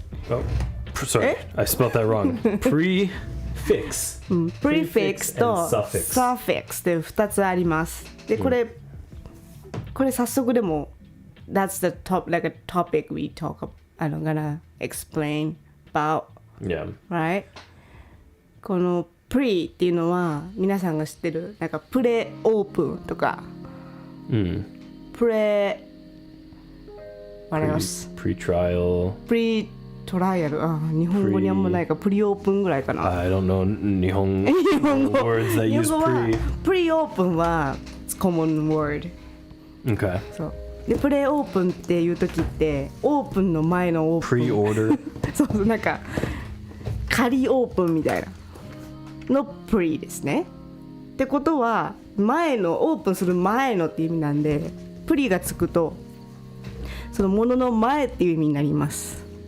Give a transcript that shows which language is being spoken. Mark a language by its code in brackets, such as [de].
[en] Oh, sorry, I spelled that wrong. Prefix. [ja] Prefix と [en] Suffix. [ja] Suffix って2つあります。で、これ早速でも [en] That's the like a topic we talk about. I'm gonna explain about. Yeah. Right? [ja] この pre っていうのは皆さんが知ってるなんかプレオープンとか、プレ [en] What else? Pre-trial. [ja] プリトライアル、日本語にあんまないかプリオープンぐらいかな。 [en] I don't know [ja] 日本語 [en] words that use [ja] 日本語は [en] pre. [ja] プリオープンは [en] common word。 Okay. [ja] そうでプレオープンっていう時ってオープンの前のオープン [en] Pre-order. [ja] そうなんか仮オープンみたいなのプリですね。ってことは前のオープンする前のっていう意味なんでプリがつくとそのものの前っていう意味になります。